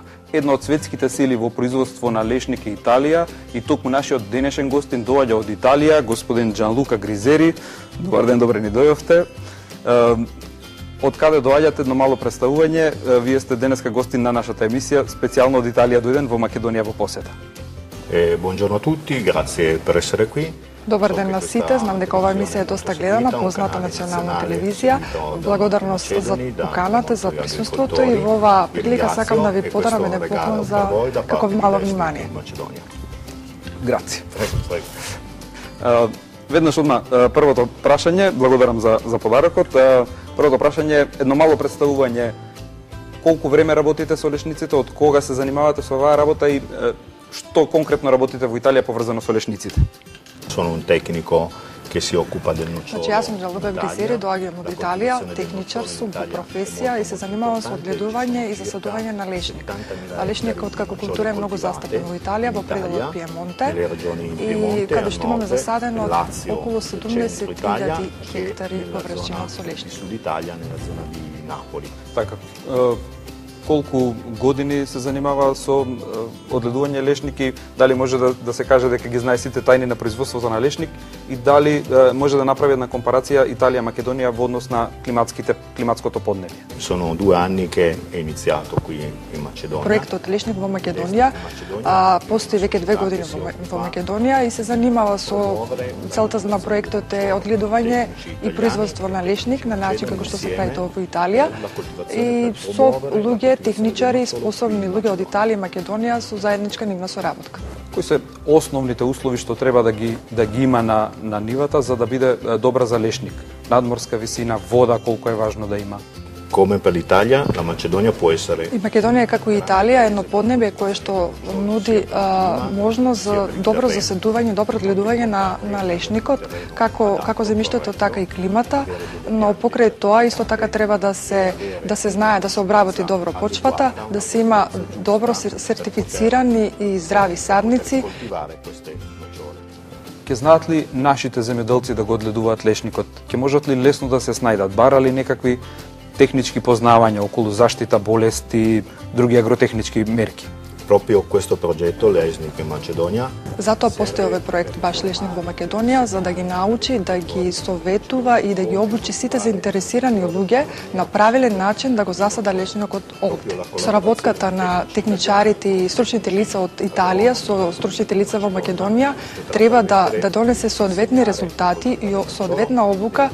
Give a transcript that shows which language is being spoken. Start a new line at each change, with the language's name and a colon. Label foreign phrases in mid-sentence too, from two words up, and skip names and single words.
Macedonian: Една од светските сили во производство на лешник е Италија и токму нашиот денешен гостин доаѓа од Италија, господин Джанлука Гризери. Добар ден, добре ни дојдовте. Од каде доаѓате, едно мало представување, вие сте денеска гостин на нашата емисија, специјално од Италија дојден во Македонија во посета.
Italian: Buongiorno a tutti, grazie per essere qui.
Macedonian: Добар ден на сите, знам дека оваа емисија е доста гледана, позната национална телевизија. Благодарност за поканата, за присуството и во оваа прилика сакам да ви подарам еден поклон за како мало внимание.
Italian: Граци.
Macedonian: Веднаш одма првото прашање, благодарам за подарокот. Првото прашање е едно мало представување колку време работите со лешниците, од кога се занимавате со оваа работа и што конкретно работите во Италија поврзано со лешниците?
Italian: Sono un tecnico che si occupa del nocciolo.
Macedonian: Значи, јас сум жалобен бисери, доаѓам од Италија, техничар сум по професија и се занимавам со одгледување и засадување на лешник. А лешникот како култура е многу застапен во Италија, во пределот Пиемонте, и каде што имаме засадено околу 70.000 хектари површина со лешник. Така, колку години се занимава со одгледување лешники, дали може да се каже дека ги знае сите тајни на производството на лешник и дали може да направи една компарација Италија-Македонија во однос на климатското поднебје?
Italian: Sono 2 anni che è iniziato qui in Macedonia.
Macedonian: Проектот Лешник во Македонија постои веќе 2 години во Македонија и се занимава со целта на проектот е одгледување и производство на лешник на начин како што се прави тоа во Италија и со луѓе техничари, способни луѓе од Италија и Македонија со заедничка нивна соработка. Кои се основните услови што треба да ги има на нивата за да биде добра за лешник? Надморска висина, вода, колку е важно да има?
Italian: Come per l'Italia, la Macedonia può essere.
Macedonian: И Македонија како и Италија е едно поднебје кое што нуди можност за добро заседување, добро одгледување на лешникот, како земјиштето, така и климата, но покрај тоа исто така треба да се знае да се обработи добро почвата, да се има добро сертифицирани и здрави садници. Ке знаат ли нашите земјоделци да го одгледуваат лешникот? Ке можат ли лесно да се снајдат? Бара ли некакви технички познавања околу заштита болести, други агротехнички мерки?
Italian: Proprio questo progetto Lešnik in Macedonia.
Macedonian: Затоа постои овој проект баш Лешник во Македонија за да ги научи, да ги советува и да ги обучи сите заинтересирани луѓе на правилен начин да го засада лешникот овде. Соработката на техничарите и стручните лица од Италија со стручните лица во Македонија треба да донесе соодветни резултати и соодветна обука.